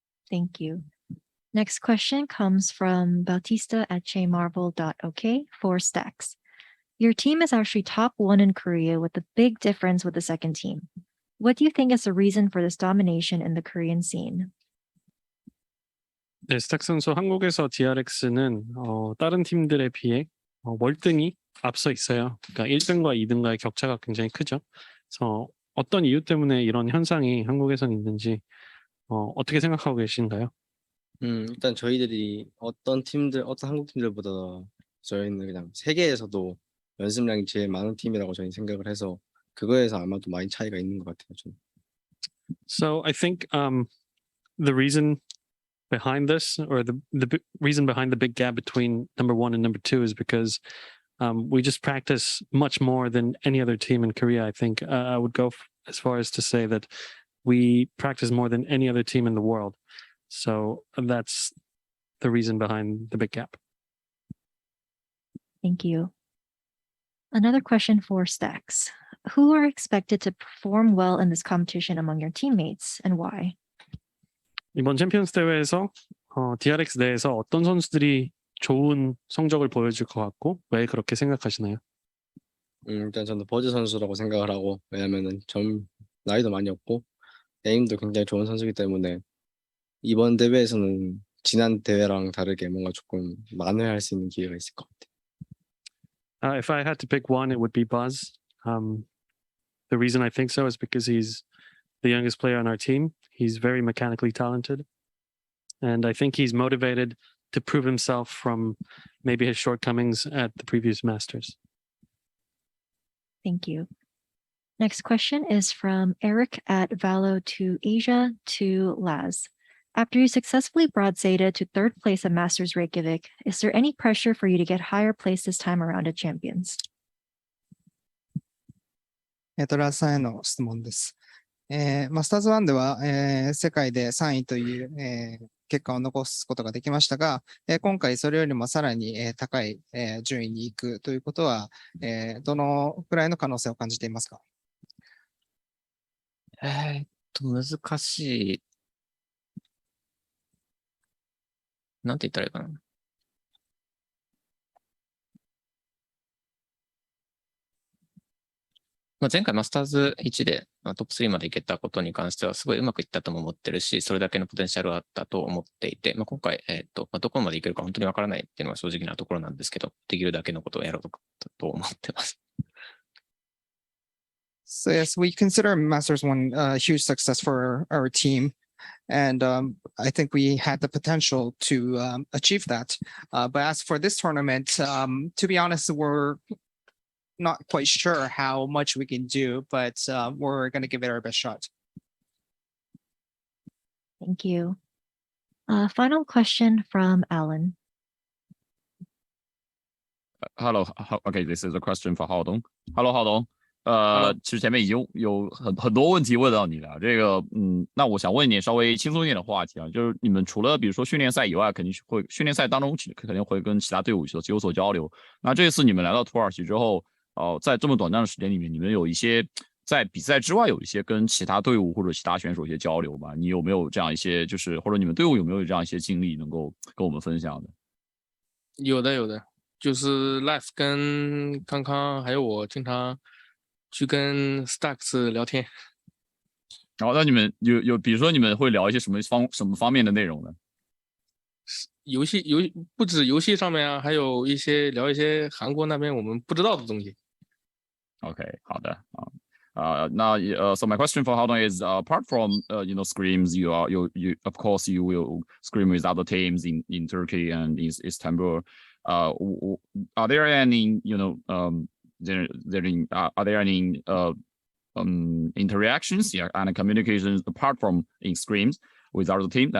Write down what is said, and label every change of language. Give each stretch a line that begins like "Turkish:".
English: Thank you. Next question comes from Bautista at jmarvel.ok for Stacks. Your team is actually top 1 in Korea with a big difference with the second team. What do you think is the reason for this domination in the Korean scene?
Korean: 네, 스탁 선수 한국에서 DRX는 다른 팀들에 비해 월등히 앞서 있어요. 그러니까 1등과 2등과의 격차가 굉장히 크죠. 그래서 어떤 이유 때문에 이런 현상이 한국에선 있는지 어떻게 생각하고 계신가요? 일단 저희들이 어떤 한국 팀들보다 저희는 그냥 세계에서도 연습량이 제일 많은 팀이라고 저희 생각을 해서 그거에서 아마도 많이 차이가 있는 것 같아요. 저는.
English: So I think the reason behind this, or the reason behind the big gap between number 1 and number 2 is because we just practice much more than any other team in Korea. I think I would go as far as to say that we practice more than any other team in the world. So that's the reason behind the big gap. Thank you. Another question for Stacks. Who are expected to perform well in this competition among your teammates, and why? 이번 챔피언스 대회에서 DRX 내에서 어떤 선수들이 좋은 성적을 보여줄 것 같고 왜 그렇게 생각하시나요? 일단 저는 버즈 선수라고 생각을 하고, 왜냐면은 나이도 많이 없고 에임도 굉장히 좋은 선수이기 때문에 이번 대회에서는 지난 대회랑 다르게 뭔가 조금 만회할 수 있는 기회가 있을 것 같아요. If I had to pick one, it would be Buzz. The reason I think so is because he's the youngest player on our team. He's very mechanically talented. And I think he's motivated to prove himself from maybe his shortcomings at the previous Masters. Thank you. Next question is from Eric at Valo to Asia to Laz. After you successfully brought Zeta to 3rd place at Masters Reykjavik, is there any pressure for you to get higher place this time around at Champions?
Japanese: ラズさんへの質問です。マスターズ1では、世界で3位という、結果を残すことができましたが、今回それよりもさらに、高い、順位に行くということは、どのくらいの可能性を感じていますか？難しい。なんて言ったらいいかな。前回マスターズ1でトップ3まで行けたことに関してはすごいうまくいったとも思ってるし、それだけのポテンシャルはあったと思っていて、今回、どこまでいけるか本当にわからないっていうのが正直なところなんですけど、できるだけのことをやろうと思ってます。
English: So yes, we consider Masters 1 a huge success for our team. And I think we had the potential to achieve that. But as for this tournament, to be honest, we're not quite sure how much we can do, but we're going to give it our best shot. Thank you. Final question from Alan. Hello, okay, this is a question for 浩东。 Hello， 浩东。
Chinese: 其实前面已经有很多问题问到你了。这个，那我想问你稍微轻松一点的话题啊，就是你们除了比如说训练赛以外，肯定会训练赛当中肯定会跟其他队伍有所交流。那这次你们来到土耳其之后，在这么短暂的时间里面，你们有一些在比赛之外有一些跟其他队伍或者其他选手一些交流吗？你有没有这样一些，就是或者你们队伍有没有这样一些经历能够跟我们分享的？有的，就是 Life 跟康康还有我经常去跟 Stacks 聊天。然后那你们有比如说你们会聊一些什么方面的内容呢？游戏不止游戏上面啊，还有聊一些韩国那边我们不知道的东西。
English: Okay,
Chinese: 好的那
English: so my question for Haodong is apart from scrims, you of course you will scrim with other teams in Turkey and in Istanbul. Are there any are there any interactions and communications apart from in scrims with other team?